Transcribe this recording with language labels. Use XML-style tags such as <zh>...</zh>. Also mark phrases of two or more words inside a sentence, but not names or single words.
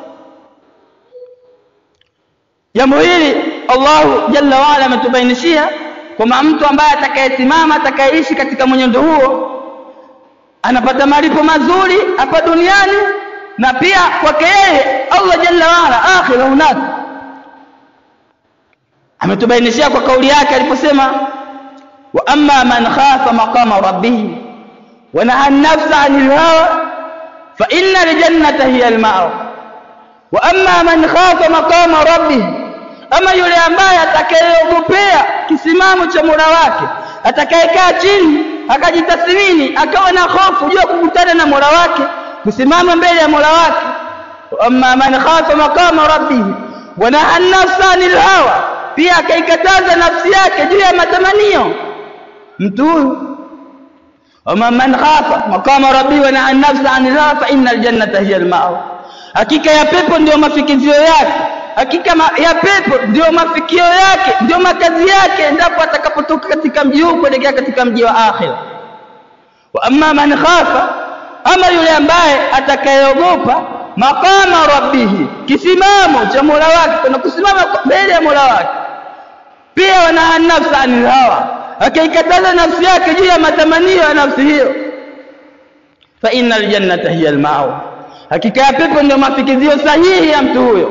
<sw>Jambo hili Allah</sw> <ar>جل وعلا</ar> <sw>ametubainishia kwamba mtu ambaye atakayesimama, atakayeishi katika mwenendo huo, anapata malipo mazuri hapa duniani, na pia kwake yeye Allah</sw> <ar>جل وعلا</ar> <sw>akhira hunaka. Ametubainishia kwa kauli yake aliposema,</sw> <ar>وأما من خاف مقام ربه ونهى النفس عن الهوى فإن الجنة هي المأوى. وأما من خاف مقام ربه,</ar> <sw>ama yule ambaye atakayeogopea kisimamo cha Mola wake, atakayekaa chini akajitathmini, akawa na hofu juu ya kukutana na Mola wake, kusimama mbele ya Mola wake.</sw> <ar>أما من خاف مقام ربه ونهى النفس عن الهوى,</ar> <sw>pia akaikataza nafsi yake juu ya matamanio. Mtu huyu</sw> <ar>أما من خاف مقام ربه ونهى النفس عن الهوى فإن الجنة هي المأوى,</ar> <sw>hakika ya pepo ndio mafikizio yake, hakika ya pepo ndio mafikio yake, ndio makazi yake endapo atakapotoka katika mji huu kuelekea katika mji wa akhira.</sw> <ar>وأما من خاف,</ar> <sw>ama yule ambaye atakayeogopa</sw> <ar>مقام ربه,</ar> <sw>kisimamo cha Mola wake, kuna kusimama mbele ya Mola wake, pia</sw> <ar>ونهى النفس عن الهوى,</ar> <sw>akaikataza nafsi yake juu ya matamanio ya nafsi hiyo,</sw> <ar>فإن الجنة هي المأوى,</ar> <sw>hakika ya pepo ndio mafikizio sahihi ya mtu huyo.</sw>